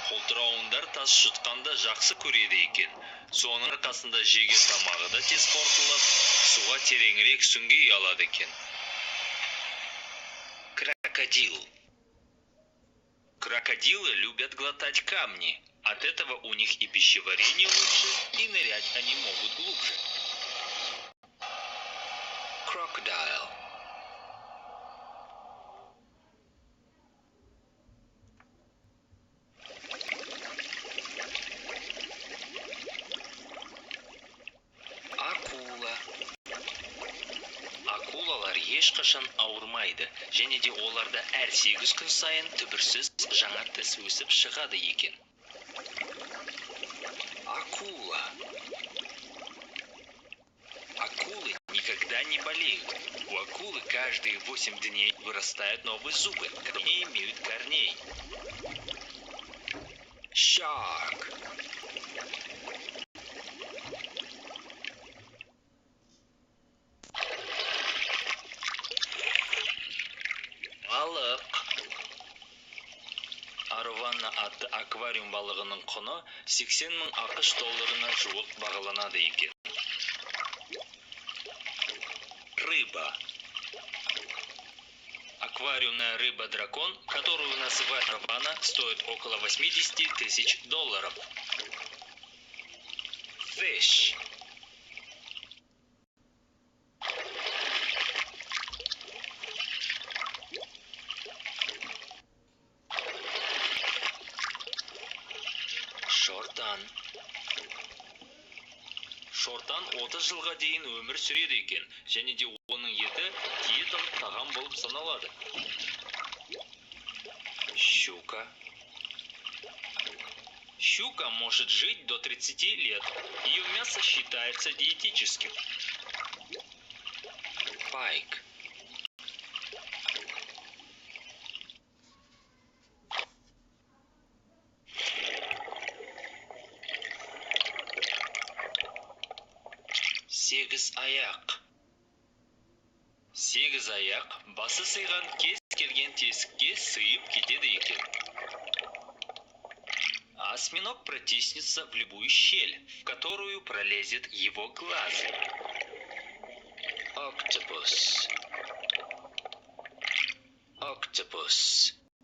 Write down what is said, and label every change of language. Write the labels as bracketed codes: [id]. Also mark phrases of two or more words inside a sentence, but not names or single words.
[kk] Қолтырауындар тас жұтқанда жақсы көреді екен. Соның арқасында жеген тамағы да тез қорытылып, суға тереңірек сүңги алады екен. [ru] Крокодил. Крокодилы любят глотать камни. От этого у них и пищеварение лучше, и нырять они могут глубже. Крокодил. [kk] Акула. Акулалар ешқашан ауырмайды, және де оларда әр 8 күн сайын түбірсіз жаңа тіс өсіп шығады екен. [ru] Акула. Акулы никогда не болеют. У акулы каждые 8 дней вырастают новые зубы, которые не имеют корней. [en] Shark. [kk] Балық. Аравана атты аквариум балығының құны 80 мың ақш долларына жуық бағаланады екен. [ru] Рыба. Аквариумная рыба-дракон, которую называют аравана, стоит около 80 тысяч долларов. [kk] Fish. Шортан. Шортан 30 жылға дейін өмір сүреді екен, және де оның еті диеталық тағам болып саналады. [ru] Щука. Щука может жить до 30 лет. Ее мясо считается диетическим. Пайк. [kk] Сегіз аяқ. Сегіз аяқ басы сыйған кез келген тесікке сыйып кетеді екен. [ru] Осьминог протиснется в любую щель, в которую пролезет его глаз. [en] Octopus. Octopus.